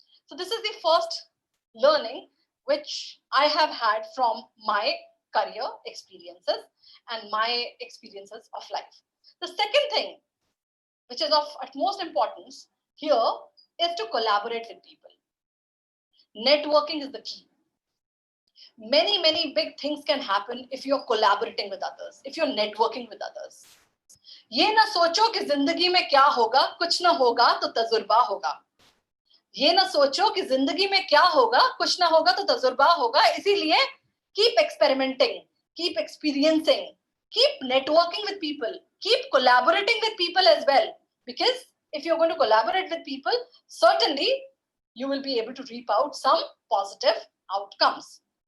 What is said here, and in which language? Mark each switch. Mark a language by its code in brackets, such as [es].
[en] So this is the first learning which I have had from my career experiences and my experiences of life. The second thing, which is of utmost importance here, is to collaborate with people. Networking is the key. Many big things can happen if you're collaborating with others, if you're networking with others. [hi] ये ना सोचो कि जिंदगी में क्या होगा, कुछ ना होगा तो तजुर्बा होगा. ये ना सोचो कि जिंदगी में क्या होगा, कुछ ना होगा तो तजुर्बा होगा. इसीलिए [en] keep experimenting, keep experiencing, keep networking with people, keep collaborating with people as well. Because if you're going to collaborate with people, certainly you will be able to reap out some positive outcomes.